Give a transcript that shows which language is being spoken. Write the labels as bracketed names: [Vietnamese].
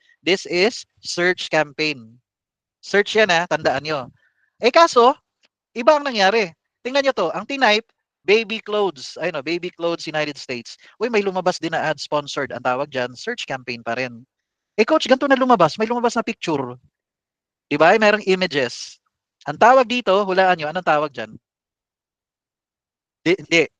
[English] This is search campaign. [Filipino] Search yan tandaan nyo. Eh kaso, iba ang nangyari. Tingnan nyo to, ang tinype, baby clothes. Ayun baby clothes United States. Uy, may lumabas din na ad sponsored. Ang tawag dyan, search campaign pa rin. Eh coach, ganito na lumabas. May lumabas na picture. Diba? Merong images. Ang tawag dito, hulaan nyo, anong tawag dyan? Hindi.